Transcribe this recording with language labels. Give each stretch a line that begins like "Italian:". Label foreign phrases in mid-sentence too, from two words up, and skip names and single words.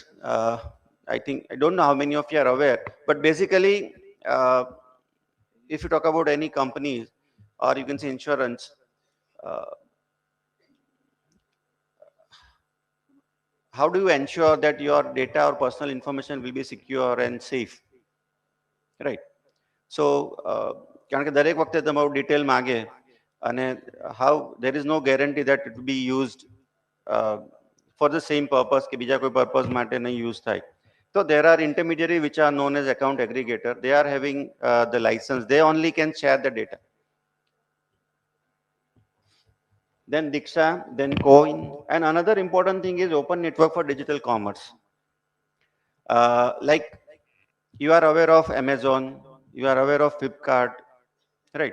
English: I think, I don't know how many of you are aware, but basically, if you talk about any companies, or you can say insurance, how do you ensure that your data or personal information will be secure and safe, right? So
Gujarati: કારણ કે દરેક વખતે તમારું ડિટેલ માગે,
English: અને how there is no guarantee that it will be used for the same purpose,
Gujarati: કે બીજા કોઈ purpose માટે નહીં use થાય.
English: So there are intermediary which are known as account aggregator. They are having the license. They only can share the data. Then Diksha, then Coin, and another important thing is open network for digital commerce. Like you are aware of Amazon, you are aware of Flipkart, right?